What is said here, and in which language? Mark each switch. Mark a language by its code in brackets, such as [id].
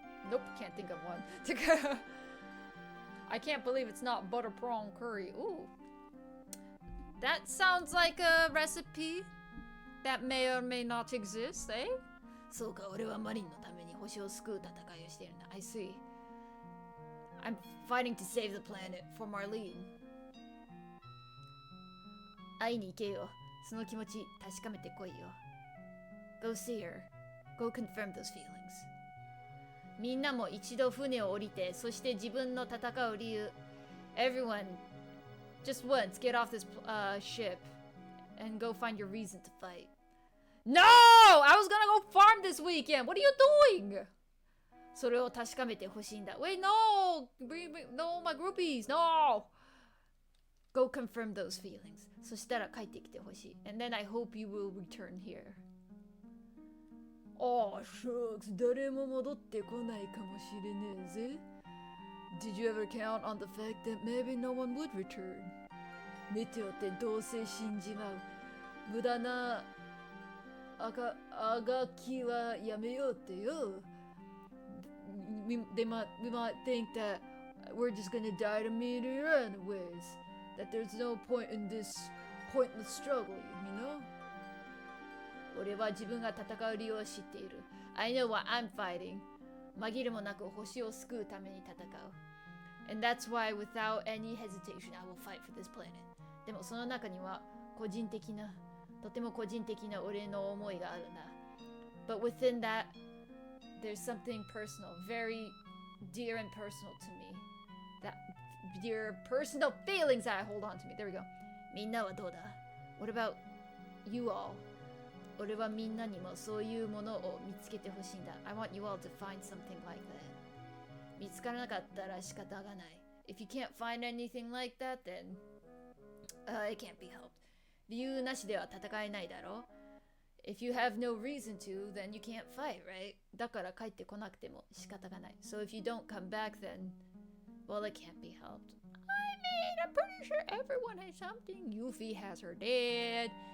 [en] Nope, can't think of one. I can't believe it's not butter prawn curry. Ooh. That sounds like a recipe that may or may not exist, eh? [ja] そうか、俺はマリンのために星を救う戦いをしているんだ。 [en] I see. I'm fighting to save the planet for Marlene. [ja] 会いに行けよ。その気持ち確かめてこいよ。 [en] Go see her. Go confirm those feelings. [ja] みんなも一度船を降りて、そして自分の戦う理由。 [en] Everyone, just once, get off this ship and go find your reason to fight. No! I was gonna go farm this weekend! What are you doing? [ja] それを確かめてほしいんだ。 [en] Wait, no! No, my groupies, no! Go confirm those feelings. [ja] そしたら帰ってきてほしい。 [en] And then I hope you will return here. Oh, shucks, [ja] 誰も戻ってこないかもしれねえぜ。 [en] Did you ever count on the fact that maybe no one would return? [ja] 見ておってどうせ死んじまう。無駄なあがきはやめようってよ。 [en] We might think that we're just gonna die to meteor anyways. That there's no point in this pointless struggle, you know? [ja] 俺は自分が戦う理由を知っている。 [en] I know what I'm fighting. [ja] 紛れもなく星を救うために戦う。 [en] And that's why without any hesitation I will fight for this planet. [ja] でもその中には個人的なとても個人的な俺の思いがあるんだ。 [en] But within that, there's something personal, very dear and personal to me. That dear personal feelings that I hold on to me. There we go. [ja] みんなはどうだ? [en] What about you all? [ja] 俺はみんなにもそういうものを見つけてほしいんだ. [en] I want you all to find something like that. [ja] 見つからなかったら仕方がない. [en] If you can't find anything like that, then it can't be helped. [ja] 理由なしでは戦えないだろ? [en] If you have no reason to, then you can't fight, right? [ja] だから帰ってこなくても仕方がない. [en] So if you don't come back, then, well, it can't be helped. I mean, I'm pretty sure everyone has something. Yuffie has her dad.